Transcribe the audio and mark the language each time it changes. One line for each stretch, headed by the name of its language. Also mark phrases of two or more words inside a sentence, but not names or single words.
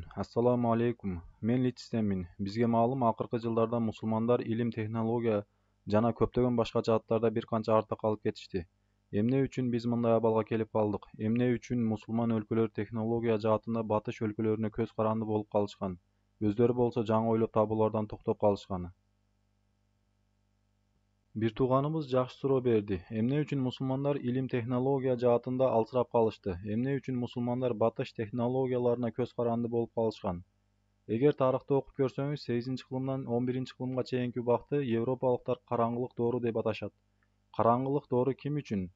Arabic: السلام عليكم.
Kyrgyz: Men Litstenmin. Bizge маалым акыркы жылдарда мусулмандар илим, технология жана көптөгөн башка жааттарда бир канча артта калып кетишти. Эмне үчүн биз мындай абалга келип калдык? Эмне үчүн мусулман өлкөлөр технология жаатында батыш өлкөлөрүнө көз каранды болуп калышкан? Өздөрү болсо жаңы ойлоп табуулардан токтоп калышкан. Bir tuğanımız жакшы суроо берди. Эмне үчүн мусулмандар илим технология жаатында алсырап калышты? Эмне үчүн мусулмандар батыш технологияларына көз каранды болуп калышкан? Эгер тарыхты окуп көрсөңүз, 8-кылымдан 11-кылымга чейинки убакты европалыктар караңгылык доору деп аташат. Караңгылык доору ким үчүн?